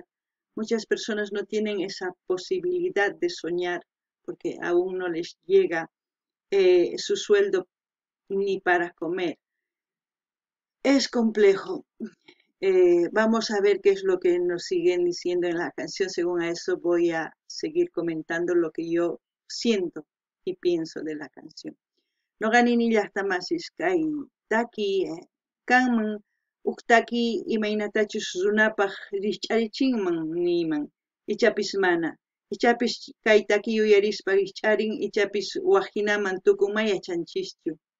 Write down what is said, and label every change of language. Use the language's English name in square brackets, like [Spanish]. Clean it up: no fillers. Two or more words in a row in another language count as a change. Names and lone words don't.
[Spanish] Muchas personas no tienen esa posibilidad de soñar porque aún no les llega su sueldo ni para comer. Es complejo. Vamos a ver qué es lo que nos siguen diciendo en la canción. Según a eso voy a seguir comentando lo que yo siento y pienso de la canción. [Quechua] Noqanini llaqtamasis kay taki kanman uktaki imaynatachus runapaq rikch'arichinman niman ichapis mana ichapis kay taki uyarispa rikch'arin ichapis waqhinaman tukunman yachanchischu